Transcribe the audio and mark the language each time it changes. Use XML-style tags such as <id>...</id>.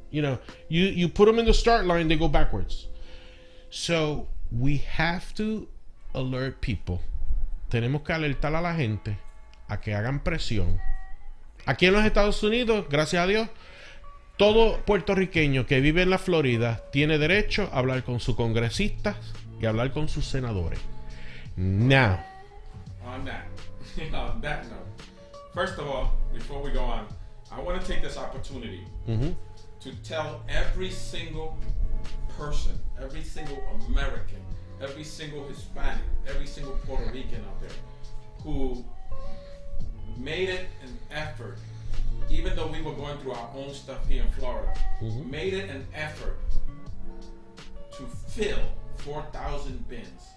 <en>You know, you put them in the start line, they go backwards. So we have to alert people.</en> <es>Tenemos que alertar a la gente a que hagan presión. Aquí en los Estados Unidos, gracias a Dios, todo puertorriqueño que vive en la Florida tiene derecho a hablar con sus congresistas y hablar con sus senadores.</es> <en>Now, on that note, first of all, before we go on, I want to take this opportunity to tell every single person, every single American, every single Hispanic, every single Puerto Rican out there who made it an effort, even though we were going through our own stuff here in Florida, made it an effort to fill 4,000 bins.</en>